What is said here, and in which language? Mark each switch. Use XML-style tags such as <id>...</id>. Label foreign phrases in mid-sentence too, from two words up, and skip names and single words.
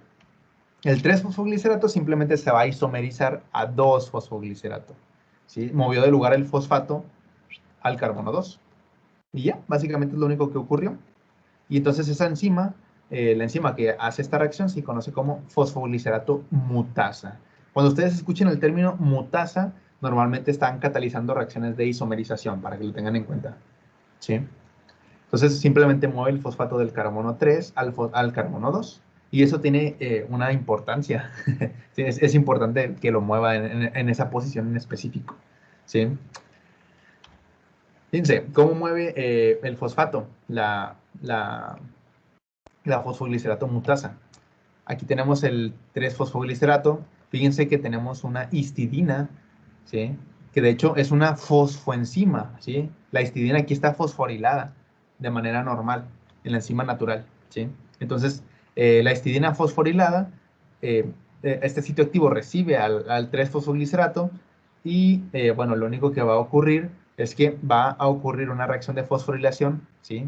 <es>El 3-fosfoglicerato simplemente se va a isomerizar a 2-fosfoglicerato. ¿Sí? Movió de lugar el fosfato al carbono 2. Y ya, básicamente es lo único que ocurrió. Y entonces esa enzima, la enzima que hace esta reacción, se conoce como fosfoglicerato mutasa. Cuando ustedes escuchen el término mutasa, normalmente están catalizando reacciones de isomerización, para que lo tengan en cuenta. ¿Sí? Entonces simplemente mueve el fosfato del carbono 3 al carbono 2. Y eso tiene una importancia. Sí, es importante que lo mueva en esa posición en específico. ¿Sí? Fíjense, ¿cómo mueve el fosfato? La fosfoglicerato mutasa. Aquí tenemos el 3-fosfoglicerato. Fíjense que tenemos una histidina, ¿sí? Que de hecho es una fosfoenzima, ¿sí? La histidina aquí está fosforilada de manera normal en la enzima natural, ¿sí? Entonces, la histidina fosforilada, este sitio activo recibe al 3-fosfoglicerato y, bueno, lo único que va a ocurrir es que va a ocurrir una reacción de fosforilación, ¿sí?</es>